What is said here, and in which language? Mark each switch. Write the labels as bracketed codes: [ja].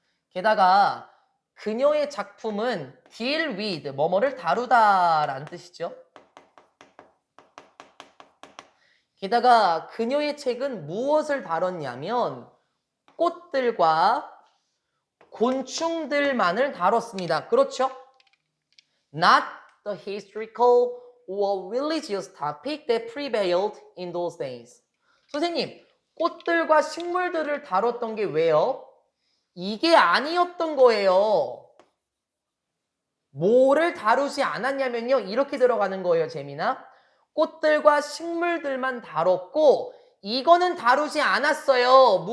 [ko] 게다가 그녀의 작품은 [en] deal with [ko] 뭐뭐를 다루다라는 뜻이죠. 게다가 그녀의 책은 무엇을 다뤘냐면 꽃들과 곤충들만을 다뤘습니다. 그렇죠? [en] Not the historical or religious topic that prevailed in those days. [ko] 선생님, 꽃들과 식물들을 다뤘던 게 왜요? 이게 아니었던 거예요. 뭐를 다루지 않았냐면요. 이렇게 들어가는 거예요, 재미나. 꽃들과 식물들만 다뤘고 이거는 다루지 않았어요.